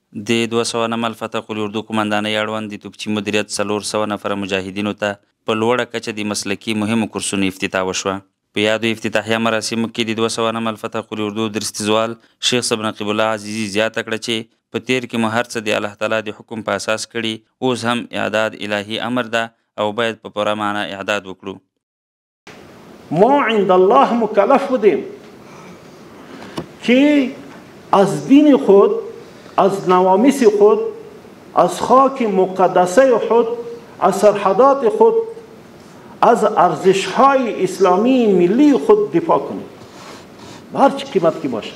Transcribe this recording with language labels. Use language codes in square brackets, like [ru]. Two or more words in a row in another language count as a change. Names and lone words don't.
[ps] د 209 الفتح قل اردو قمندانۍ اړوند د توپچي مدیریت 400 نفره مجاهدینو ته په لوړه کچه د مسلکي مهمو کورسونو افتتاح وشوه. په یادو افتتاحیه مراسمو کې د 209 الفتح قل اردو درستیزوال شیخ صاحب نقیب الله عزیزي زیاته کړه چې په تیر کې مو هر څه د الله تعالی د حکم په اساس کړي، اوس هم اعداد الهي امر ده او باید په پوره معنا اعداد وکړو. [fa] ما [ar] عند الله [fa] مکلف بودیم که از دین خود، از نوامیس خود، از خاک مقدسه خود، از سرحدات خود، از ارزش‌های اسلامی ملی خود دفاع کنیم به هر چه قیمت که باشه.